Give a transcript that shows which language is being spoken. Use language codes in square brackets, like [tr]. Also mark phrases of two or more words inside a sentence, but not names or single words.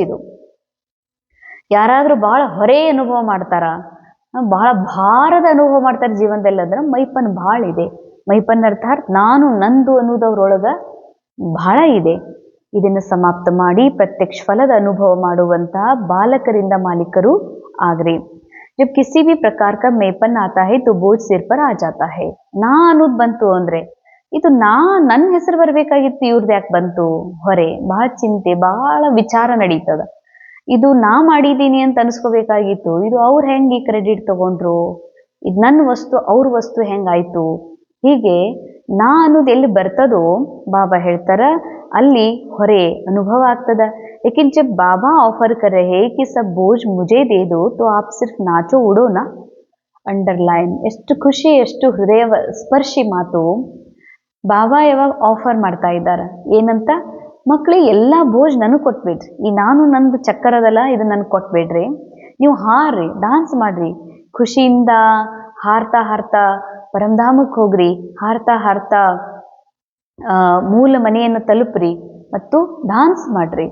[kn] ಇದು ಯಾರಾದ್ರೂ ಬಹಳ ಹೊರೆ ಅನುಭವ ಮಾಡ್ತಾರ, ಬಹಳ ಭಾರದ ಅನುಭವ ಮಾಡ್ತಾರೆ ಜೀವನದಲ್ಲಿ ಅಂದ್ರೆ ಮೈಪನ್ ಬಹಳ ಇದೆ. ಮೈಪನ್ ಅರ್ಥಾತ್ ನಾನು ನಂದು ಅನ್ನೋದವ್ರೊಳಗ ಬಹಳ ಇದೆ. ಇದನ್ನು ಸಮಾಪ್ತ ಮಾಡಿ ಪ್ರತ್ಯಕ್ಷ ಫಲದ ಅನುಭವ ಮಾಡುವಂತಹ ಬಾಲಕರಿಂದ ಮಾಲೀಕರು ಆಗ್ರಿ. [hi] जब किसी भी प्रकार का मेपन आता है तो बोझ सिर पर आ जाता है. [kn] ನಾ ಅನ್ನೋದು ಬಂತು ಅಂದ್ರೆ ಇದು ನನ್ನ ಹೆಸರು ಬರ್ಬೇಕಾಗಿತ್ತು, ಇವ್ರದ್ದು ಯಾಕೆ ಬಂತು ಹೊರೆ? ಬಹಳ ಚಿಂತೆ, ಬಹಳ ವಿಚಾರ ನಡೀತದ. ಇದು ನಾ ಮಾಡಿದ್ದೀನಿ ಅಂತ ಅನ್ಸ್ಕೋಬೇಕಾಗಿತ್ತು, ಇದು ಅವ್ರು ಹೆಂಗೆ ಈ ಕ್ರೆಡಿಟ್ ತಗೊಂಡ್ರು, ಇದು ನನ್ನ ವಸ್ತು, ಅವ್ರ ವಸ್ತು ಹೆಂಗಾಯ್ತು? ಹೀಗೆ ನಾ ಅನ್ನೋದು ಎಲ್ಲಿ ಬರ್ತದೋ ಬಾಬಾ ಹೇಳ್ತಾರ ಅಲ್ಲಿ ಹೊರೆ ಅನುಭವ ಆಗ್ತದ. [hi] लेकिन जब बाबा ऑफर कर रहे कि सब बोझ मुझे दे दो तो आप सिर्फ नाचो उड़ो ना. [kn] ಅಂಡರ್ಲೈನ್, ಎಷ್ಟು ಖುಷಿ, ಎಷ್ಟು ಹೃದಯ ಸ್ಪರ್ಶಿ ಮಾತು. ಬಾಬಾ ಯಾವಾಗ ಆಫರ್ ಮಾಡ್ತಾ ಇದ್ದಾರೆ ಏನಂತ, ಮಕ್ಕಳಿಗೆ ಎಲ್ಲ ಬೋಜ್ ನನಗೆ ಕೊಟ್ಬಿಡ್ರಿ, ಈ ನಾನು ನಂದು ಚಕ್ಕರದಲ್ಲ ಇದು ನನಗೆ ಕೊಟ್ಬಿಡ್ರಿ, ನೀವು ಹಾರ್ರಿ, ಡಾನ್ಸ್ ಮಾಡ್ರಿ, ಖುಷಿಯಿಂದ ಹಾರ್ತಾ ಹಾರ್ತಾ ಪರಮಧಾಮಕ್ಕೆ ಹೋಗ್ರಿ, ಹಾರ್ತಾ ಹಾರ್ತಾ ಮೂಲ ಮನೆಯನ್ನು ತಲುಪ್ರಿ ಮತ್ತು ಡಾನ್ಸ್ ಮಾಡ್ರಿ.